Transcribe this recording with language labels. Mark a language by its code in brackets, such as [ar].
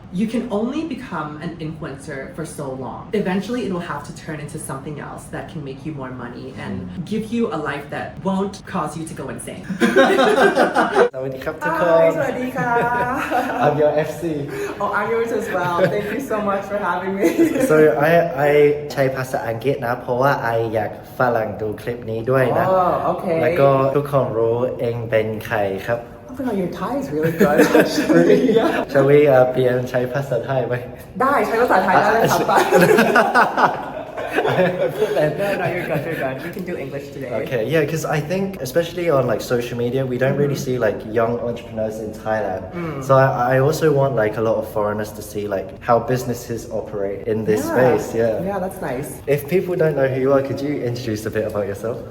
[en] You can only become an influencer for so long. Eventually it will have to turn into something else that can make you more money and give you a life that won't cause you to go insane. [th] สวัสดีครับทุกคน สวัสดีค่ะ [en] I'm your FC. Oh, I'm yours as well. Thank you so much for having me. So I [th] ใช้ภาษาอังกฤษนะเพราะว่า I อยากฝรั่งดูคลิปนี้ด้วยนะ [en] Oh, okay. [th] แล้วก็ทุกคนรู้เองเป็นใครครับ [en] Oh my god, your Thai is really good actually. Yeah. Shall we [th] เปลี่ยนใช้ภาษาไทยไหม ได้ใช้ภาษาไทยได้เลยครับ [en] No, you're good. You can do English today. Okay, yeah, because I think, especially on like social media, we don't really see like young entrepreneurs in Thailand. So I also want like a lot of foreigners to see like how businesses operate in this space. Yeah, that's nice. If people don't know who you are, could you introduce a bit about yourself?